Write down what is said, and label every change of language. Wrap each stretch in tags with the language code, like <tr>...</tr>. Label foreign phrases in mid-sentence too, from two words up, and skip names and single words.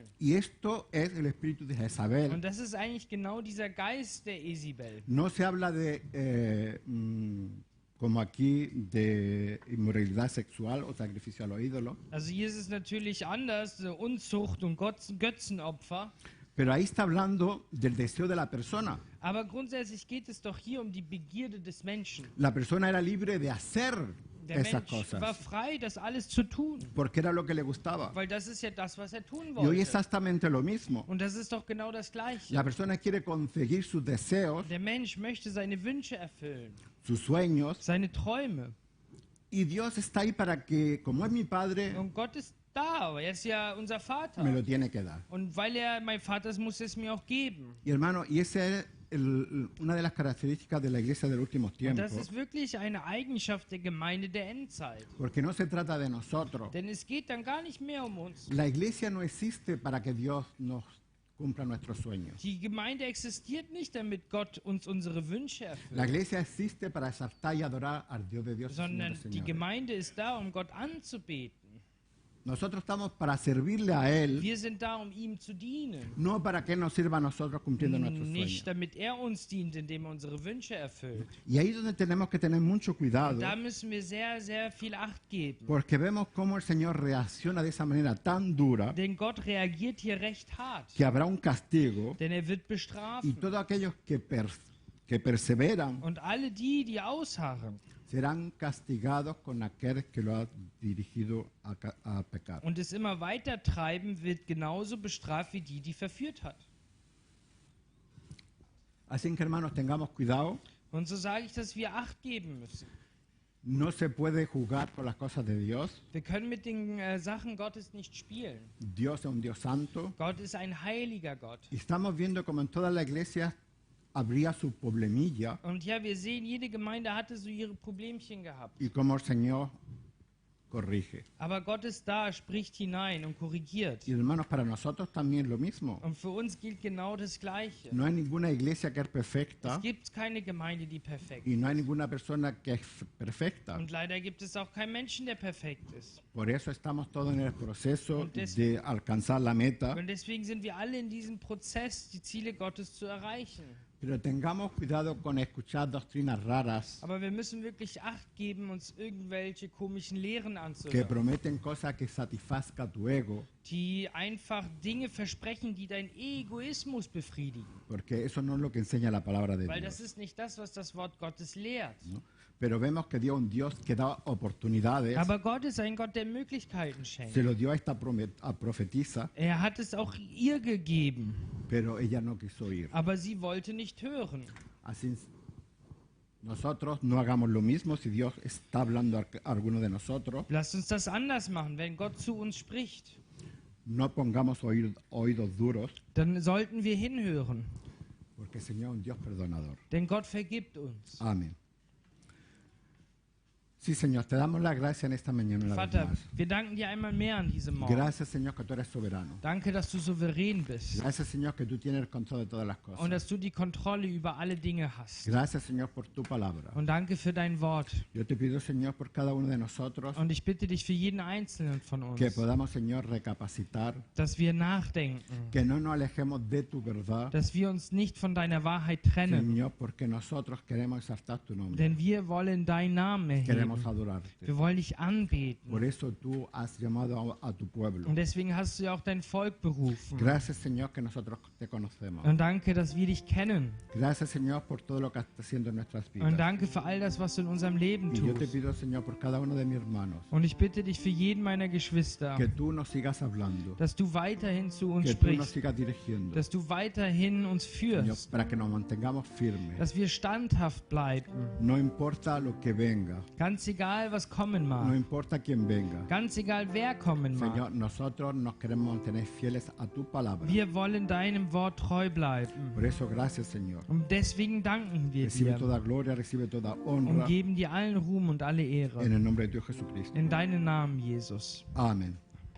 <es>Y esto es el espíritu de Jezabel.</es> <de>Und das ist eigentlich genau dieser Geist der Isabel.</de> <es>No se habla de, como aquí, de inmoralidad sexual o sacrificio a los ídolos,</es> <de>Also hier ist es natürlich anders, so Unzucht und Götzenopfer.</de> <es>pero ahí está hablando del deseo de la persona.</es> <de>Aber grundsätzlich geht es doch hier um die Begierde des Menschen.</de> <es>La persona era libre de hacer</es> <de>Der</de> <es>esas</es> <de>Mensch war</de> <es>cosas,</es> <de>frei, das alles zu tun.</de> <es>porque era lo que le gustaba.</es> <de>Weil das ist ja das, was er tun</de> <es>Y hoy</es> <de>wollte.</de> <es>exactamente lo mismo.</es> <de>Und das ist doch genau das Gleiche.</de> <es>La persona quiere conseguir sus deseos,</es> <de>Der Mensch möchte seine Wünsche erfüllen,</de> <es>sus sueños,</es> <de>seine Träume.</de> <es>y Dios está ahí para que, como es mi padre,</es> <de>Und Gott ist da, aber er ist ja unser Vater.</de> <es>me lo tiene que dar.</es> <de>Und weil er mein Vater ist, muss er es mir auch geben.</de> <es>Y hermano, y esa es una de las características de la iglesia de los últimos</es> <de>Und</de> <es>tiempos,</es> <de>das ist wirklich eine Eigenschaft der Gemeinde der Endzeit.</de> <es>porque no se trata de nosotros.</es> <de>Denn es geht dann gar nicht mehr um uns.</de> <es>La iglesia no existe para que Dios nos cumpla nuestros sueños.</es> <de>Die Gemeinde existiert nicht, damit Gott uns unsere Wünsche</de> <es>La</es> <de>erfüllt,</de> <es>iglesia existe para exaltar y adorar al Dios de Dios y Señor</es> <de>sondern</de> <es>de</es> <de>die</de> <es>señores.</es> <de>Gemeinde ist da, um Gott anzubeten.</de> <es>Nosotros estamos para servirle a Él,</es> <de>Wir sind da, um ihm zu dienen.</de> <es>no para que Él nos sirva a nosotros cumpliendo nuestros</es> <de>Nicht,</de> <es>sueños.</es> <de>damit er uns dient, indem er unsere Wünsche erfüllt.</de> <es>Y ahí es donde tenemos que tener mucho cuidado,</es> <de>Da müssen wir sehr, sehr viel Acht geben.</de> <es>porque vemos cómo el Señor reacciona de esa manera tan dura</es> <de>Denn Gott reagiert hier recht hart.</de> <es>que habrá un castigo</es> <de>Denn er wird</de> <es>y</es> <de>bestrafen.</de> <es>todos aquellos que perseveran</es> <de>Und alle die, die ausharren.</de> <es>serán castigados con aquel que lo ha dirigido a pecar.</es> <de>Und es immer weiter treiben, wird genauso bestraft wie die, die verführt hat.</de> <es>Así que hermanos, tengamos cuidado.</es> <de>Und so sage ich, dass wir Acht geben müssen.</de> <es>No se puede jugar con las cosas de Dios.</es> <de>Wir können mit den Sachen Gottes nicht spielen.</de> <es>Dios es un Dios santo.</es> <de>Gott ist ein heiliger Gott.</de> <es>Y estamos viendo como en toda la iglesia habría su problemilla</es> <de>Und ja, wir sehen, jede Gemeinde hatte so ihre Problemchen gehabt.</de> <es>y cómo el Señor corrige.</es> <de>Aber Gott ist da, spricht hinein und korrigiert.</de> <es>Y hermanos, para nosotros también lo mismo.</es> <de>Und für uns gilt genau das Gleiche.</de> <es>No hay ninguna iglesia que es perfecta</es> <de>Es gibt keine Gemeinde, die perfekt</de> <es>y</es> <de>ist.</de> <es>no hay ninguna persona que es perfecta.</es> <de>Und leider gibt es auch keinen Menschen, der perfekt ist.</de> <es>Por eso estamos todos en el proceso</es> <de>Und des-</de> <es>de alcanzar la meta.</es> <de>Und deswegen sind wir alle in diesem Prozess, die Ziele Gottes zu erreichen.</de> <es>Pero tengamos cuidado con escuchar doctrinas raras</es> <de>Aber wir müssen wirklich Acht geben, uns irgendwelche komischen Lehren</de> <es>que</es> <de>anzuhören,</de> <es>prometen cosas que satisfazca tu ego,</es> <de>die einfach Dinge versprechen, die deinen Egoismus befriedigen.</de> <es>porque eso no es lo que enseña la palabra de</es> <de>Weil das</de> <es>Dios,</es> <de>ist nicht das, was das Wort Gottes lehrt.</de> <es>¿no? Pero vemos que Dios es un Dios que da oportunidades,</es> <de>Aber Gott ist ein Gott, der Möglichkeiten</de> <es>se</es> <de>schenkt.</de> <es>lo dio a esta profetisa,</es> <de>Er hat es auch ihr gegeben,</de> <es>pero ella no quiso oír.</es> <de>aber sie wollte nicht hören.</de> <es>Así nosotros no hagamos lo mismo si Dios está hablando a alguno de nosotros,</es> <de>Lasst uns das anders machen. Wenn Gott zu uns spricht,</de> <es>no pongamos oídos duros,</es> <de>dann sollten wir hinhören.</de> <es>porque el Señor es un Dios perdonador.</es> <de>Denn Gott vergibt uns.</de> <es>Amén. Sí, Señor, te damos la gracia en esta mañana una vez</es> <de>Vater,</de> <es>más.</es> <de>wir danken dir einmal mehr an diesem Morgen.</de> <es>Gracias, Señor, que tú eres soberano.</es> <de>Danke, dass du souverän bist</de> <es>Gracias, Señor, que tú tienes el control de todas las</es> <de>und</de> <es>cosas.</es> <de>dass du die Kontrolle über alle Dinge hast.</de> <es>Gracias, Señor, por tu palabra.</es> <de>Und danke für dein Wort.</de> <es>Yo te pido, Señor, por cada uno de nosotros,</es> <de>Und ich bitte dich für jeden Einzelnen von</de> <es>que</es> <de>uns,</de> <es>podamos, Señor, recapacitar,</es> <de>dass wir nachdenken,</de> <es>que no nos alejemos de tu verdad,</es> <de>dass wir uns nicht von deiner Wahrheit trennen,</de> <es>Señor, porque nosotros queremos exaltar tu nombre,</es> <de>denn wir wollen deinen Namen erheben.</de> <es>queremos adorarte.</es> <de>Wir wollen dich anbeten.</de> <es>Por eso tú has llamado a tu pueblo.</es> <de>Und deswegen hast du ja auch dein Volk berufen.</de> <es>Gracias, Señor, que nosotros te conocemos.</es> <de>Und danke, dass wir dich kennen.</de> <es>Gracias, Señor, por todo lo que estás haciendo en nuestras</es> <de>Und</de> <es>vidas.</es> <de>danke für all das, was du in unserem Leben</de> <es>Y yo te</es> <de>tust.</de> <es>pido, Señor, por cada uno de mis hermanos,</es> <de>Und ich bitte dich für jeden meiner Geschwister,</de> <es>que tú nos sigas hablando,</es> <de>dass du weiterhin zu uns</de> <es>que tú nos</es> <de>sprichst,</de> <es>sigas dirigiendo,</es> <de>dass du weiterhin uns</de> <es>Señor,</es> <de>führst,</de> <es>para que nos mantengamos firmes.</es> <de>dass wir standhaft bleiben.</de> <es>No importa lo que venga,</es> <de>Ganz egal, was kommen</de> <es>no</es> <de>mag.</de> <es>importa quién venga.</es> <de>Ganz egal, wer kommen mag.</de> <es>Señor, nosotros nos queremos mantener fieles a tu palabra.</es> <de>Wir wollen deinem Wort treu bleiben.</de> <es>Por eso, gracias, Señor.</es> <de>Und deswegen danken wir</de> <es>Recibe</es> <de>dir</de> <es>toda gloria, recibe toda</es> <de>und</de> <es>honra</es> <de>geben dir allen Ruhm und alle</de> <es>en</es> <de>Ehre.</de> <es>el nombre de Dios Jesucristo.</es> <de>In deinem Namen, Jesus.</de> <es>Amén.</es>